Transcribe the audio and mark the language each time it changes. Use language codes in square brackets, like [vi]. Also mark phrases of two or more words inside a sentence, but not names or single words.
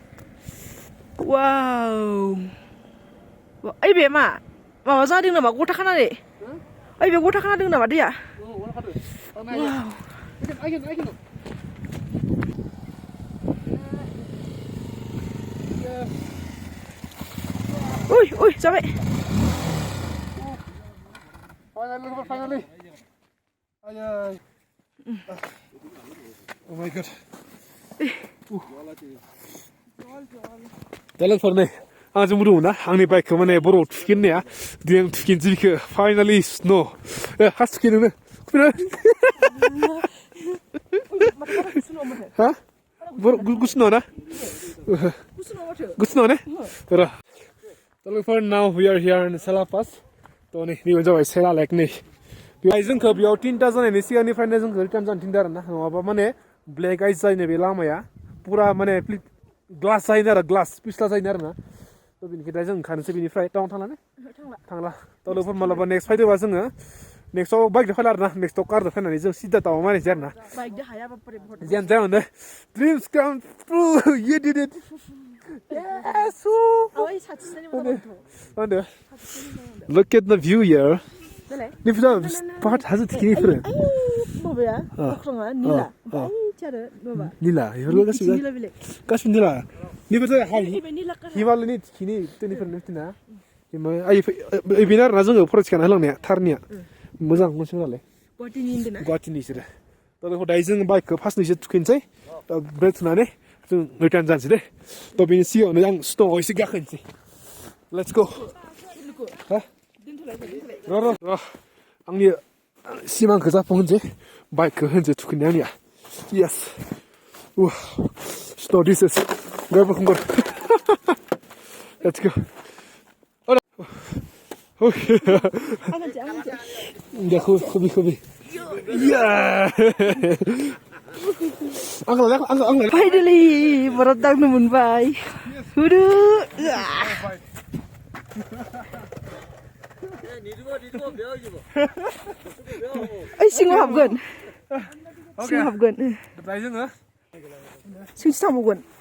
[brx] वाव ओइ बे माबा जादों नामा गथा खानानै ओइ बे गथा खाना दं नामा दैया उय जाबाय [en] finally oh my god [brx] दा लोगोफोर नै आं जों बुंदोंमोन ना आंनि बाइकखौ माने बर'आव थुखिनाया दिनै आं थुखिनोसै बेखौ फाइनालि स्न' हा थुखिनो हा गुसु नङा ना गुसु नङा ने र' दा लोगोफोर [en] now we are here in Sela Pass [brx] थ' नै बेनो जाबाय सेला लेक नै बेहाय जोंखौ बेयाव 3ता जानायनि सिगांनिफ्रायनो जोंखौ रिटार्न जानो थिनदों आरोना नङाबा माने ब्लेक आइस जायो बे लामाया पुरा माने ग्लास जायो आरो ग्लास पिस्ला जायो आरोना थ' बेनिखायनो जों ओंखारनोसै बेनिफ्राय टाउन थांला थ' लोगोफोर मालाबा नेक्स्ट फैदोंबा जोङो नेक्स्टआव बाइकजों फैला आरोना नेक्स्टआव कारजों फैनानै जों सिदा टाउनाव मारिनोसै आरोना जियानो जाया मानो [en] dreams come true you did it yes look at the view here [brx] निफ्राय पाहाड हाजो थिखिनिफोर माबाया अख्राङा निला निला बेफोरबो गासिबो निला निफ्राय हिमालयनि थिखिनि टोनिफोरनि थिना बेनो आरोना जोङो फरायथिखाना होलांनाया थारनिया मोजां मोनसे नालाय गुवाहाटीनि बिसोरो थ' दायो जों बाइकखौ फार्स्टनिसो थुखैनोसै ब्रेक थुनानै जों रिटार्न जानोसै दे थ' बेनि सिगाङावनो आं स्न'आव एसे गाखोनोसै [en] let's go [brx] र' आंनि सिमांखौ जाफुंहोनोसै बाइकखौ होनोसै थुखैनाय आंनिया [en] yes snow this is [brx] गरबखंगर [en] let's go [brx] देखो खुबी फाइनालि बरफ दांनो मोनबाय हुदु ओइ सिङाव हाबगोन सिङाव थांबावगोन